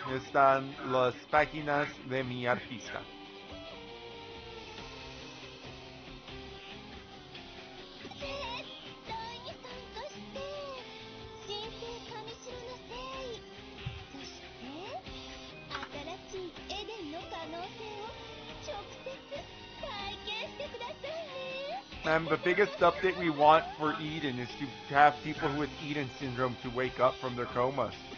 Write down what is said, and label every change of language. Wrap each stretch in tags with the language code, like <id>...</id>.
<es>Están las páginas de mi artista.</es> <ja>絶対に参加して新生神城の誠意そして新しいエデンの可能性を直接体験してくださいね。</ja> <en>And the biggest update we want for Eden is to have people with Eden syndrome to wake up from their comas.</en>